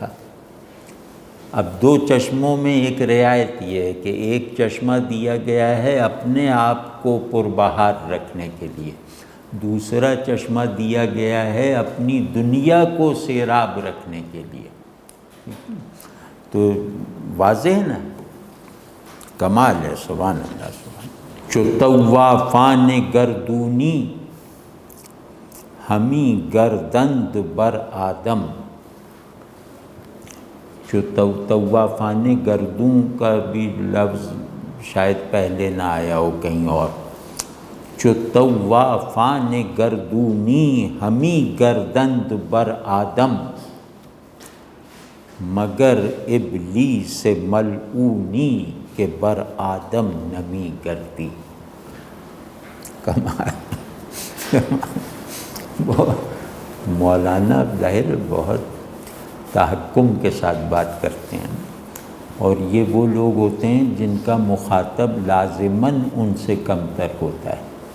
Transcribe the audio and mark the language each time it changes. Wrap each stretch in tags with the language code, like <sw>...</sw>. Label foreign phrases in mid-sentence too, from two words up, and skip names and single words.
<ur>اب 2 چشموں میں ایک رعایت یہ ہے کہ ایک چشمہ دیا گیا ہے اپنے آپ کو پربہار رکھنے کے لیے، دوسرا چشمہ دیا گیا ہے اپنی دنیا کو سیراب رکھنے کے لیے۔ تو واضح ہے نا، کمال ہے،</ur> <ar>سبحان اللہ</ar> <ur>سبحان۔</ur> <fa>چو طوافان گردونی ہمیں گردند بر آدم،</fa> <ur>جو</ur> <fa>طوافان گردوں</fa> <ur>کا بھی لفظ شاید پہلے نہ آیا ہو کہیں اور۔</ur> <fa>جو طوافان گردونی ہمیں گردند بر آدم،</fa> <ur>مگر</ur> <fa>ابلیس ملعونی کے بر آدم نمی گردی۔</fa> <ur>کمال۔ مولانا ظاہر بہت تحکم کے ساتھ بات کرتے ہیں، اور یہ وہ لوگ ہوتے ہیں جن کا مخاطب لازماً ان سے کمتر ہوتا ہے۔</ur>